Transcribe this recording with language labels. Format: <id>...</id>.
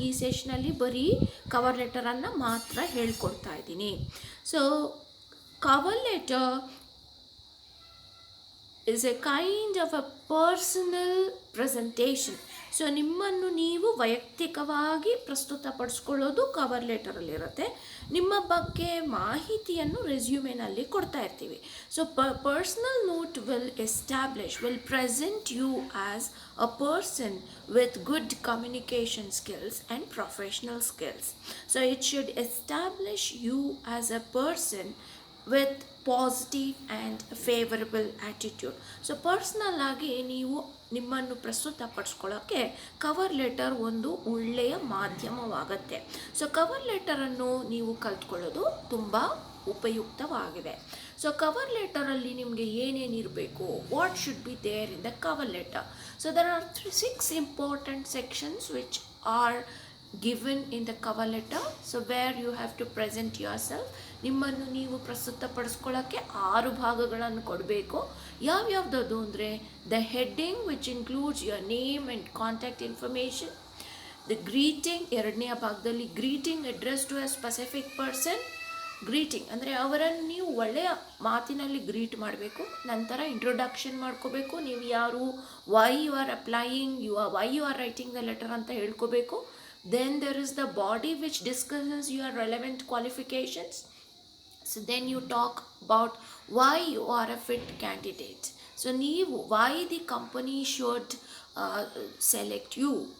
<kn>ಈ ಸೆಷನಲ್ಲಿ ಬರೀ ಕವರ್ ಲೆಟರನ್ನು ಮಾತ್ರ ಹೇಳ್ಕೊಡ್ತಾ ಇದ್ದೀನಿ.</kn> <en>So cover letter is a kind of a personal presentation.</en> <kn>So ನಿಮ್ಮನ್ನು ನೀವು ವೈಯಕ್ತಿಕವಾಗಿ ಪ್ರಸ್ತುತಪಡಿಸ್ಕೊಳ್ಳೋದು ಕವರ್ ಲೆಟರಲ್ಲಿರುತ್ತೆ. ನಿಮ್ಮ ಬಗ್ಗೆ ಮಾಹಿತಿಯನ್ನು ರೆಸ್ಯೂಮೆನಲ್ಲಿ ಕೊಡ್ತಾ ಇರ್ತೀವಿ.</kn> <en>So personal note will present you as a person with good communication skills and professional skills. So it should establish you as a person with positive and favourable attitude.</en> <kn>So personal ಆಗಿ ನೀವು ನಿಮ್ಮನ್ನು ಪ್ರಸ್ತುತಪಡಿಸ್ಕೊಳ್ಳೋಕ್ಕೆ cover letter ಒಂದು ಒಳ್ಳೆಯ ಮಾಧ್ಯಮವಾಗತ್ತೆ. So cover ಲೆಟರನ್ನು ನೀವು ಕಲ್ತ್ಕೊಳ್ಳೋದು ತುಂಬ ಉಪಯುಕ್ತವಾಗಿದೆ.</kn> <en>so</en> <kn>cover ಲೆಟರಲ್ಲಿ ನಿಮಗೆ ಏನೇನಿರಬೇಕು,</kn> <en>What should be there in the cover letter. So there are 6 important sections which are given in the cover letter. So where you have to present yourself.</en> <kn>ನಿಮ್ಮನ್ನು ನೀವು ಪ್ರಸ್ತುತಪಡಿಸ್ಕೊಳ್ಳೋಕ್ಕೆ 6 ಭಾಗಗಳನ್ನು ಕೊಡಬೇಕು. ಯಾವ್ಯಾವ್ದು ಅಂದರೆ</kn> <en>The heading which includes your name and contact information. The greeting,</en> <kn>ಎರಡನೆಯ ಭಾಗದಲ್ಲಿ</kn> <en>Greeting address to a specific person.</en> <kn>Greeting ಅಂದರೆ ಅವರನ್ನು ನೀವು ಒಳ್ಳೆಯ ಮಾತಿನಲ್ಲಿ ಗ್ರೀಟ್ ಮಾಡಬೇಕು. ನಂತರ ಇಂಟ್ರೊಡಕ್ಷನ್ ಮಾಡ್ಕೋಬೇಕು, ನೀವು ಯಾರು,</kn> <en>why you are applying, why you are writing the letter</en> <kn>ಅಂತ ಹೇಳ್ಕೋಬೇಕು.</kn> <en>Then there is the body which discusses your relevant qualifications. So then you talk about why you are a fit candidate. So</en> <kn>ನೀವು</kn> <en>why the company should select you.</en>